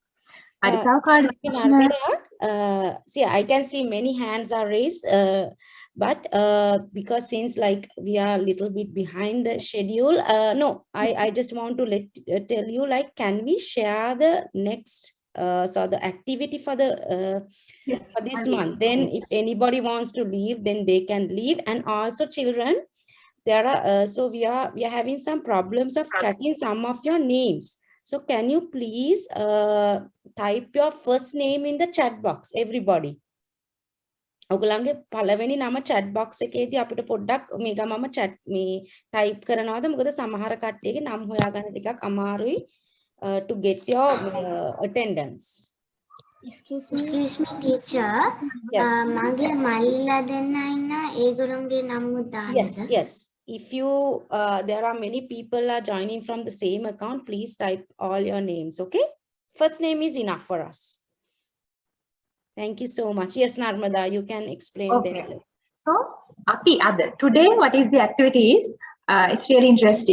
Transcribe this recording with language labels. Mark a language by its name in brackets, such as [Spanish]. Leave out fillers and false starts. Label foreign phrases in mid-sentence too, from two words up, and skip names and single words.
[English] See, I can see many hands are raised, but because since like we are a little bit behind the schedule, no, I just want to tell you, like, can we share the next so the activity for the for this month? Then if anybody wants to leave, then they can leave. And also children, there are so we are having some problems of tracking some of your names. So can you please type your first name in the chat box, everybody? [Sinhala] ඔගලන්ගේ පළවෙනි නම [English] chat box [Sinhala] එකේදී අපිට පොඩ්ඩක් මේක මම chat මේ type කරනවාද මොකද සමහර කට්ටියගේ නම් හොයාගන්න ටිකක් අමාරුයි [English] to get your attendance. Excuse me teacher. Yes. [Sinhala] මගේ මල්ලිලා දෙන්න ඉන්න ඒගොල්ලෝගේ නම් දාන්නද? [English] Yes. If you there are many people are joining from the same account, please type all your names, okay? First name is enough for us. Thank you so much. Yes, Narmada, you can explain that. So, Api, today what is the activity is, it's really interesting.